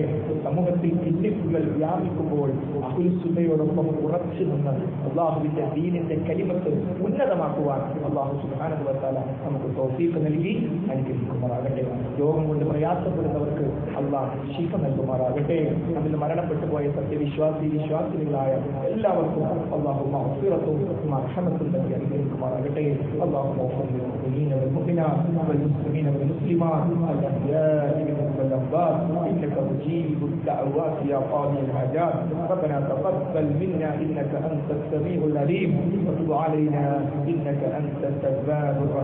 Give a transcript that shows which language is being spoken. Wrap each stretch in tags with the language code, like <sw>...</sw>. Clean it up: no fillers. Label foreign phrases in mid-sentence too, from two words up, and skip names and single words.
<ml>സമൂഹത്തിൽ ഭിന്നിപ്പുകൾ വ്യാപിക്കുമ്പോൾ അഹ്ലുസുന്നയോടൊപ്പം ഉറച്ചു നിന്ന് അള്ളാഹുവിന്റെ ദീനിന്റെ കലിമത്ത് ഉന്നതമാക്കുവാൻ</ml> <ar>الله سبحانه وتعالى</ar> <ml>നമുക്ക് തൗഫീഖ് നൽകി അനുഗ്രഹിക്കുമാറാകട്ടെ. രോഗം കൊണ്ട് പ്രയാസപ്പെടുന്നവർക്ക് അള്ളാഹ് ശിഫ നൽകുമാറാകട്ടെ. അതിൽ മരണപ്പെട്ടു പോയ വിശ്വാസിനികളായ എല്ലാവർക്കും അള്ളാഹു മഗ്ഫിറത്തും മർഹമത്തും നൽകി അനുഗ്രഹിക്കുമാറാകട്ടെ.</ml> <ar>അള്ളാഹു والمسلمين والمسلمات الأحياء منهم والأموات إنك مجيب الدعوات يا قاضي الحاجات. ربنا تقبل منا إنك أنت السميع العليم وتب علينا إنك أنت التواب الرحيم.</ar>